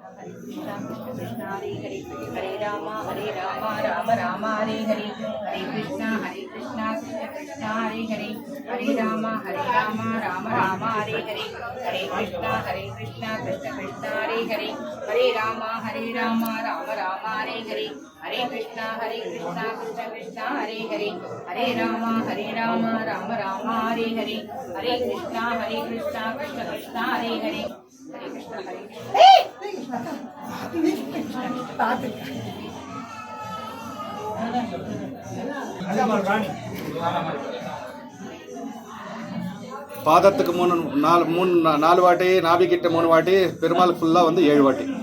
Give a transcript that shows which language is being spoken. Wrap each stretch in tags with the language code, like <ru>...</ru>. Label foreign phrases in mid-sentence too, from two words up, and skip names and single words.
<sa>कृष्ण हरे हरे हरे राम राम राम हरे हरे हरे कृष्ण कृष्ण कृष्ण हरे हरे हरे राम राम राम हरे हरे हरे कृष्ण कृष्ण कृष्ण हरे हरे हरे राम राम राम हरे हरे हरे कृष्ण कृष्ण कृष्ण हरे हरे हरे राम राम राम हरे हरे हरे कृष्ण कृष्ण कृष्ण हरे हरे हरे कृष्ण</sa> <ta>பாதத்துக்கு நாலு வாட்டி, நாபிக்கிட்ட 3 வாட்டி, பெருமாள் ஃபுல்லா வந்து 7 வாட்டி.</ta>